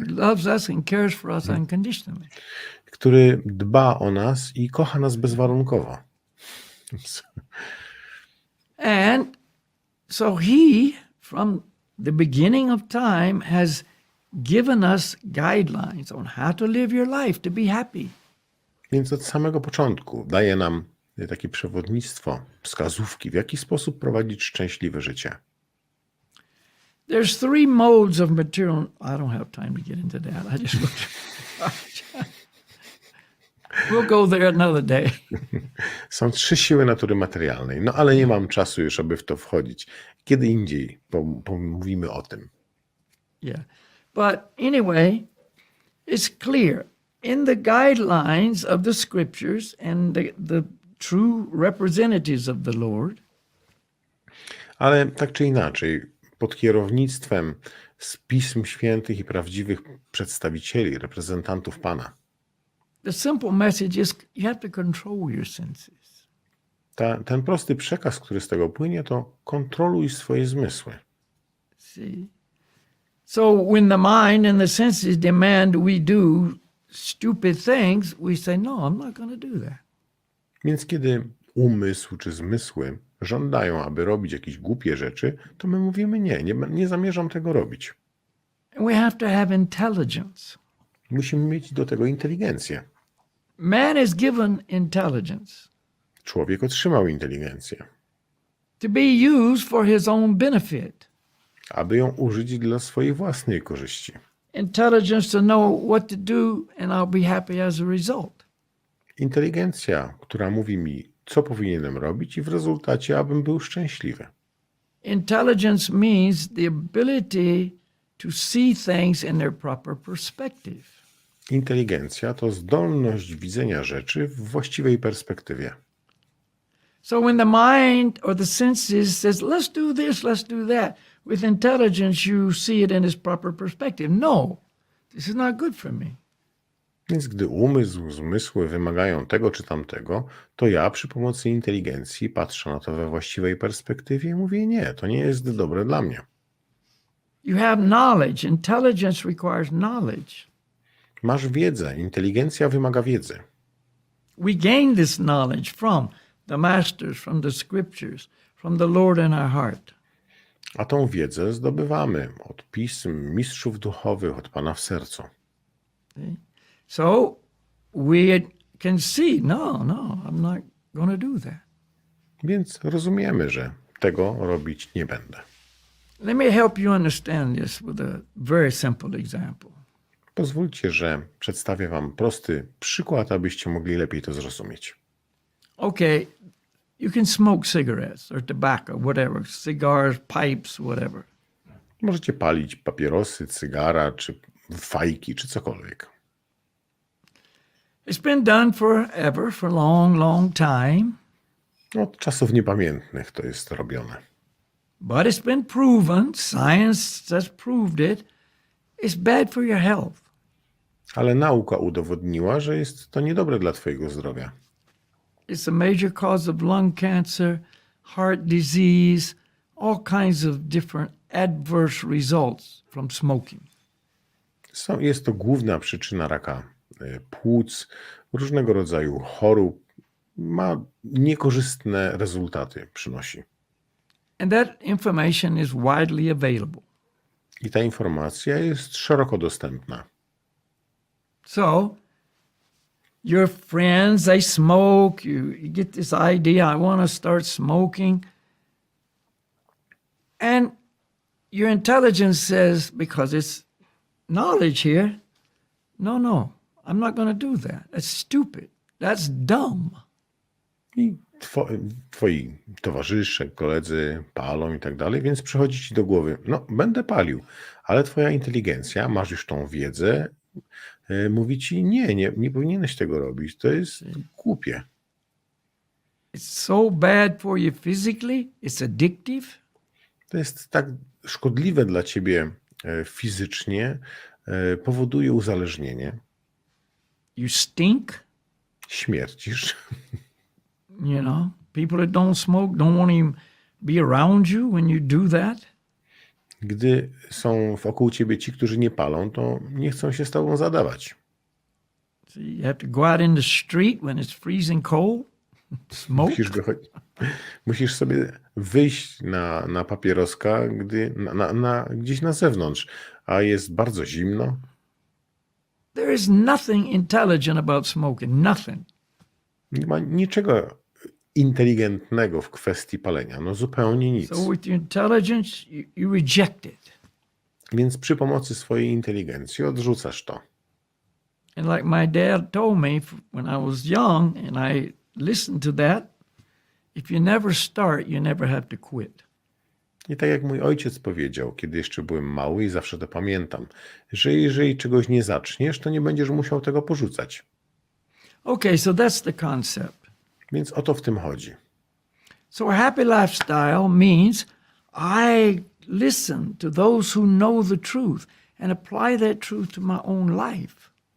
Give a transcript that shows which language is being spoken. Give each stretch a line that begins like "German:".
English: he loves us and cares for us unconditionally.
Polish: Który dba o nas i kocha nas bezwarunkowo.
English: And so he, from the beginning of time, has given us guidelines on how to live your life to be happy.
Polish: Więc od samego początku daje nam takie przewodnictwo, wskazówki, w jaki sposób prowadzić szczęśliwe życie.
English: There's three modes of material. I don't have time to get into that. I just looked. We'll go there another day.
Polish: Są 3 siły natury materialnej, no ale nie mam czasu już, aby w to wchodzić. Kiedy indziej pomówimy o tym. Yeah.
English: But anyway, it's clear in the guidelines of the scriptures and the true representatives of the Lord.
Polish: Ale tak czy inaczej, pod kierownictwem z Pism Świętych i prawdziwych przedstawicieli, reprezentantów Pana,
English: The simple message is you have to control your senses.
Polish: ten prosty przekaz, który z tego płynie, to kontroluj swoje zmysły.
English: See? So when the mind and the senses demand we do stupid things, we say, no, I'm not going to do that.
Polish: Więc kiedy umysł czy zmysły żądają, aby robić jakieś głupie rzeczy, to my mówimy nie zamierzam tego robić.
English: And we have to have intelligence.
Polish: Musimy mieć do tego inteligencję.
English: Man is given intelligence
Polish: Człowiek otrzymał inteligencję,
English: to be used for his own benefit.
Polish: aby ją użyć dla swojej własnej korzyści.
English: Intelligence to know what to do and I'll be happy as a result.
Polish: Inteligencja, która mówi mi, co powinienem robić i w rezultacie, abym był szczęśliwy.
English: Intelligence means the ability to see things in their proper perspective.
Polish: Inteligencja to zdolność widzenia rzeczy w właściwej perspektywie.
English: So when the mind or the senses says, let's do this, let's do that, with intelligence you see it in its proper perspective. No, this is not good for me.
Polish: Więc gdy umysł, zmysły wymagają tego czy tamtego, to ja przy pomocy inteligencji patrzę na to we właściwej perspektywie i mówię, nie, to nie jest dobre dla mnie.
English: You have knowledge. Intelligence requires knowledge.
Polish: Masz wiedzę, inteligencja wymaga wiedzy.
English: We gain this knowledge from the masters, from the scriptures, from the Lord in our heart.
Polish: A tą wiedzę zdobywamy od pism, mistrzów duchowych, od Pana w sercu.
English: See? So we can see, no, I'm not going to do that.
Polish: Więc rozumiemy, że tego robić nie będę.
English: Let me help you understand this with a very simple example.
Polish: Pozwólcie, że przedstawię Wam prosty przykład, abyście mogli lepiej to zrozumieć.
English: Okay, you can smoke cigarettes or tobacco, whatever, cigars, pipes, whatever.
Polish: Możecie palić papierosy, cygara, czy fajki, czy cokolwiek.
English: It's been done forever, for a long, long time.
Polish: Od czasów niepamiętnych to jest robione.
English: But it's been proven, science has proved it, it's bad for your health.
Polish: Ale nauka udowodniła, że jest to niedobre dla Twojego zdrowia.
English: It's a major cause of lung cancer, heart disease, all kinds of different adverse results from smoking.
Polish: Jest to główna przyczyna raka płuc, różnego rodzaju chorób. Ma niekorzystne rezultaty, przynosi.
English: And that information is widely available.
Polish: I ta informacja jest szeroko dostępna.
English: So, your friends, they smoke, you get this idea, I want to start smoking. And your intelligence says, because it's knowledge here, no, I'm not going to do that. That's stupid. That's dumb.
Polish: I twoi towarzysze, koledzy palą i tak dalej, więc przychodzi ci do głowy, no będę palił, ale twoja inteligencja, masz już tą wiedzę, mówi ci nie powinieneś tego robić, to jest głupie.
English: It's so bad for you physically, it's addictive.
Polish: To jest tak szkodliwe dla ciebie fizycznie, powoduje uzależnienie.
English: You stink.
Polish: Śmiercisz.
English: You know, people that don't smoke don't want to even be around you when you do that.
Polish: Gdy są wokół ciebie ci, którzy nie palą, to nie chcą się z tobą zadawać.
English: So you have to go out in the street when it's freezing cold, smoke.
Polish: Musisz sobie wyjść na papieroska, gdzieś na zewnątrz, a jest bardzo zimno.
English: There is nothing intelligent about smoking, nothing.
Polish: Nie ma niczego inteligentnego w kwestii palenia. No zupełnie nic.
English: So with your intelligence, you reject it.
Polish: Więc przy pomocy swojej inteligencji odrzucasz to.
English: And like my dad told me when I was young, and I listened to that, if you never start, you never have to quit.
Polish: I tak jak mój ojciec powiedział, kiedy jeszcze byłem mały i zawsze to pamiętam, że jeżeli czegoś nie zaczniesz, to nie będziesz musiał tego porzucać.
English: Okay, so that's the concept.
Polish: Więc o to w tym chodzi.
English: So a happy lifestyle means I listen to those who know the truth and apply that truth to my own life.